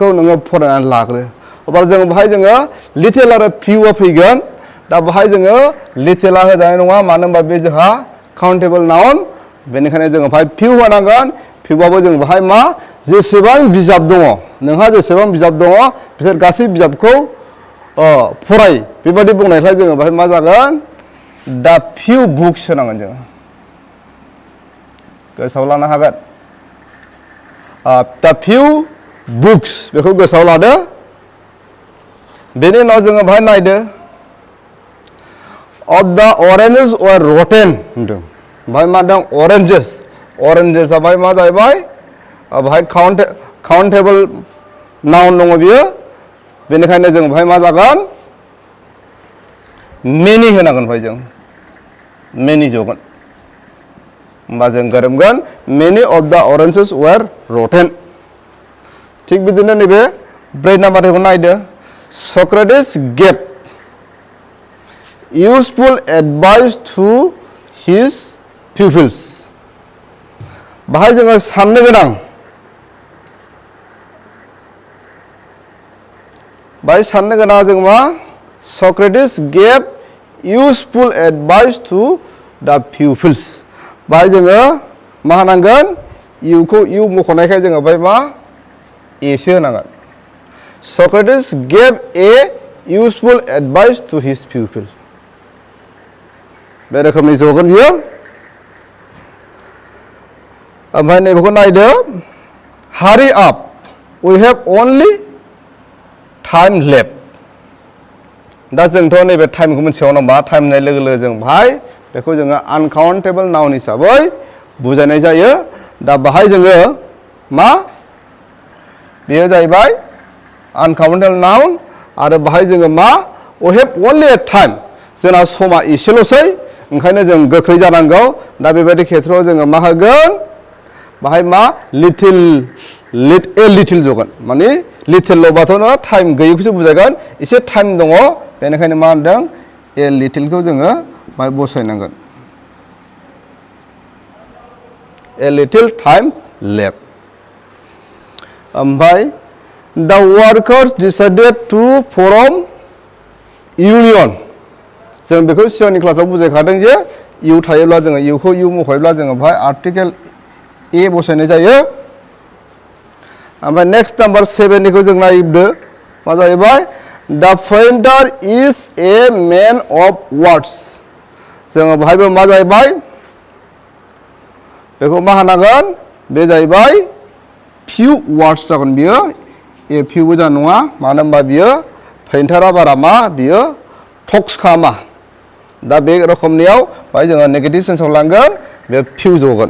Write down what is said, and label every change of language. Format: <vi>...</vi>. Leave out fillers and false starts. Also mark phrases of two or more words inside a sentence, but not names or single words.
<brx>नोङो फरायनानै लाग्रो अब्ला जों बाहाय जोङो लिटेल आरो फिउआ फैगोन दा बाहाय जोङो लिटेला होजानाय नङा मानो होनबा बे जोंहा</brx> <en>countable noun</en> <brx>बेनिखायनो जोङो बाहाय फिउ होनांगोन फिउआबो जों बाहाय मा जेसेबां बिजाब दङ नोंहा जेसेबां बिजाब दङ बिसोर गासै बिजाबखौ फराय बेबायदि बुंनायखाय जोङो बाहाय मा जागोन दा</brx> <en>few books</en> <brx>होनांगोन जोङो गोसोआव लानो हागोन दा</brx> <en>few books</en> <brx>बेखौ गोसोआव लादो बेनि उनाव जोङो बाहाय नायदो</brx> <en>of the oranges were rotten</en> <brx>होनदों बाहाय मा दं oranges बाहाय मा जाहैबाय बाहाय</brx> <en>countable noun</en> <brx>दङ बियो बेनिखायनो जों बाहाय मा जागोन many होनांगोन बाहाय जों many जगोन होमबा जों गोरोबगोन</brx> <en>many of the oranges were rotten</en> <brx>थिग बिदिनो नैबे 4 नाम्बारखौ नायदो</brx> <en>Socrates gave useful advice to his pupils</en> <brx>बाहाय जोङो साननो गोनां बाहाय साननो गोनां जों मा</brx> <en>Socrates gave useful advice to the pupils</en> <brx>बाहाय जोङो मा होनांगोन इउखौ इउ मख'नायखाय जोङो बाहाय मा एसो होनांगोन</brx> <en>Socrates gave a useful advice to his pupil</en> <brx>बे रोखोमनि जगोन बियो ओमफ्राय नैबेखौ नायदो</brx> <en>hurry up we have only time left</en> <brx>दा जोंथ' नैबे टाइमखौ मिथियाव नामा टाइम होननाय लोगो लोगो जों बाहाय बेखौ जोङो</brx> <en>uncountable noun</en> <brx>हिसाबै बुजायनाय जायो दा बाहाय जोङो मा बेयो जाहैबाय</brx> <en>uncountable noun</en> <brx>आरो बाहाय जोङो मा</brx> <en>we have only a time</en> <brx>जोंना समा एसेल'सै ओंखायनो जों गोख्रै जानांगौ दा बेबायदि खेथ्रआव जोङो मा होगोन बाहाय मा लिटिल जगोन माने लिटिलल'बाथ' नङा टाइम गैयैखौसो बुजायगोन एसे टाइम दङ बेनिखायनो मा होनदों ए लिटिलखौ जोङो बाहाय बसायनांगोन</brx> <en>a little time left</en> <brx>ओमफ्राय</brx> <en>the workers decided to form union</en> <brx>जों बेखौ सिगांनि क्लासाव बुजायखादों जे इउ थायोब्ला जोङो इउखौ इउ मख'योब्ला जोङो बेहाय</brx> <en>article a</en> <brx>बसायनाय जायो। ओमफ्राय</brx> <en>next number</en> <brx>7निखौ जों नायदो मा जाहैबाय दा</brx> <en>painter is a man of words</en> <brx>जोङो बेहायबो मा जाहैबाय बेखौ मा होनांगोन बे जाहैबाय</brx> <en>few words</en> <brx>जागोन बियो ए फिउबो जानाय नङा मानो होनबा बियो पेइन्टारा बारा मा बियो टक्स खालामा दा बे रोखोमनियाव बाहाय जोङो</brx> <en>negative sense</en> <brx>लांगोन बे फिउ जगोन।</brx>